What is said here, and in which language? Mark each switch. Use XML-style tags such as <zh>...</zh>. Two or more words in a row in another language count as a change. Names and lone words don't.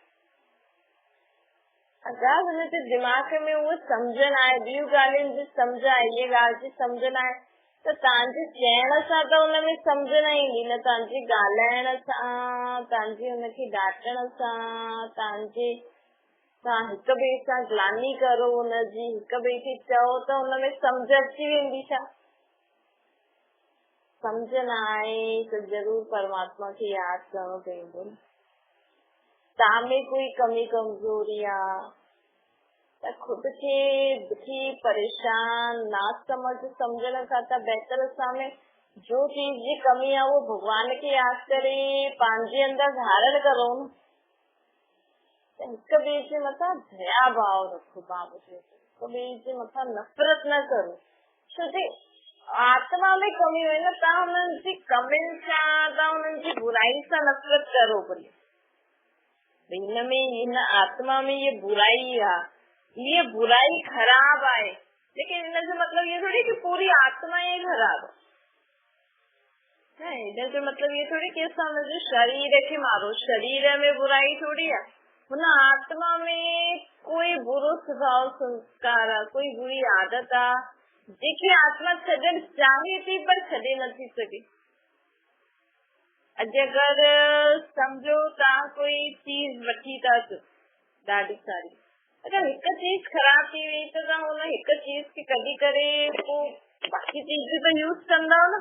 <sd>अगरि हुनजे दिमाग़ में उहो सम्झ न आहे, ॿियूं ॻाल्हियुनि जी सम्झ आहे, इहे ॻाल्हि जी सम्झ न आहे, त तव्हांजे चइण सां त हुनमें सम्झ न ईंदी न, तव्हांजे ॻाल्हाइण सां, तव्हांजे हुनखे डांटण सां, तव्हांजे तव्हां हिक ॿिए सां ग्लानी करो हुनजी, हिक ॿिए खे चओ त हुनमें सम्झ अची वेंदी। छा सम्झ न आहे त ज़रूर परमात्मा खे यादि करणो पवंदो। तव्हां में कोई कमी कमजोरी आहे त खुद खे दुखी परेशान ना सम्झण खां त बहितर असां में जो चीज जी कमी आहे वो भगवान खे यादि करे पंहिंजे अंदर धारण करो। हिक ॿिए जे मथां दया भाव रखो। बाबू चयो हिक ॿिए जे मथां नफ़रत न करो। छो जे आत्मा में कमी हुई न, तव्हां हुननि जी कमियुनि सां, तव्हां हुननि जी बुराई सां नफ़रत करो। भले हिन में, हिन आत्मा में ये बुराई आहे, ये बुराई खराब आहे, लेकिन हिनजो मतलब ये थोड़ी कि</sd> <hi>पूरी आत्मा ही खराब है।</hi> <sd>हिनजो मतलब ये थोड़ी कि असां हुनजे शरीर खे मारो। शरीर में बुराई थोड़ी आहे, हुन आत्मा में कोई बुरो स्वभाव संस्कार आहे, कोई बुरी आदत आहे जेकी आत्मा छॾणु चाहे थी पर छॾे नथी सघे। अॼु अगरि सम्झो तव्हां कोई चीज वठी था अचो ॾाढी सारी, अगरि हिक चीज ख़राब थी वई त तव्हां हुन हिक चीज खे कढी करे पोइ बाक़ी चीज बि त यूज कंदव न।</sd>